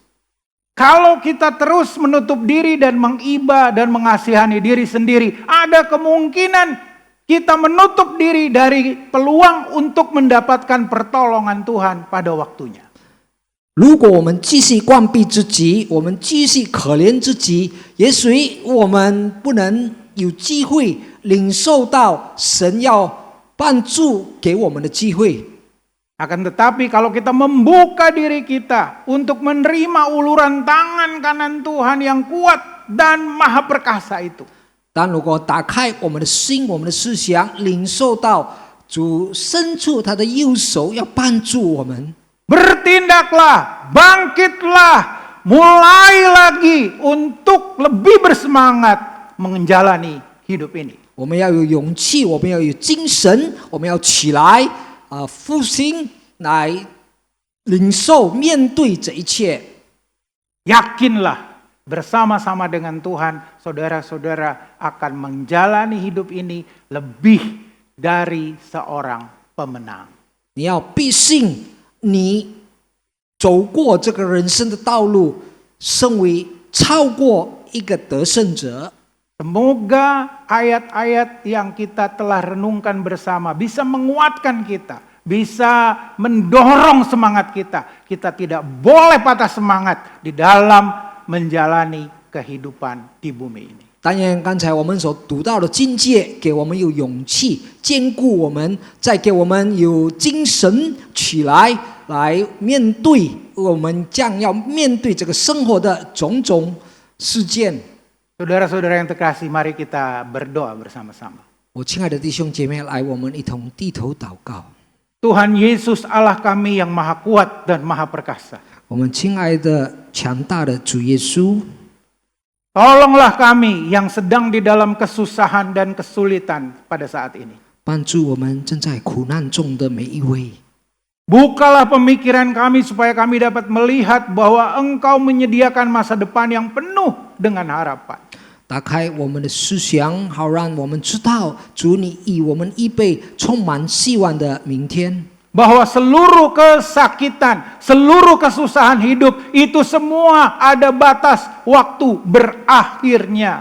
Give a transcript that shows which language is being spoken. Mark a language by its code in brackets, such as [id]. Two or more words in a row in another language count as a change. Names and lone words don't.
[id] Kalau kita terus menutup diri dan mengiba dan mengasihani diri sendiri, ada kemungkinan kita menutup diri dari peluang untuk mendapatkan pertolongan Tuhan pada waktunya. [zh] 如果我们继续关闭自己，我们继续可怜自己，也许我们不能有机会领受到神要帮助给我们的机会。 [id] Akan tetapi kalau kita membuka diri kita untuk menerima uluran tangan kanan Tuhan yang kuat dan maha perkasa itu, [zh] 但如果打开我们的心、我们的思想，领受到主伸出他的右手要帮助我们， [id] bertindaklah, bangkitlah, mulai lagi untuk lebih bersemangat menjalani hidup ini. [zh] 我们要有勇气，我们要有精神，我们要起来复兴，来领受、面对这一切。 [id] Yakinlah bersama-sama dengan Tuhan, saudara-saudara akan menjalani hidup ini lebih dari seorang pemenang. [zh] 你要必信，你走过这个人生的道路，身为超过一个得胜者。 [id] Semoga ayat-ayat yang kita telah renungkan bersama bisa menguatkan kita, bisa mendorong semangat kita. Kita tidak boleh patah semangat di dalam menjalani kehidupan di bumi ini. [zh] 当然，刚才我们所读到的境界，给我们有勇气，坚固我们，再给我们有精神起来，来面对我们将要面对这个生活的种种事件。 [id] Saudara-saudara yang terkasih, mari kita berdoa bersama-sama. [zh] 我亲爱的弟兄姐妹，来，我们一同低头祷告。 [id] Tuhan Yesus Allah kami yang maha kuat dan maha perkasa. [zh] 我们亲爱的强大的主耶稣， [id] Tolonglah kami yang sedang di dalam kesusahan dan kesulitan pada saat ini. [zh] 帮助我们正在苦难中的每一位。 [id] Bukalah pemikiran kami supaya kami dapat melihat bahwa Engkau menyediakan masa depan yang penuh dengan harapan. [zh] 打开我们的思想，好让我们知道主你以我们预备充满希望的明天。 [id] Bahwa seluruh kesakitan, seluruh kesusahan hidup itu semua ada batas waktu berakhirnya.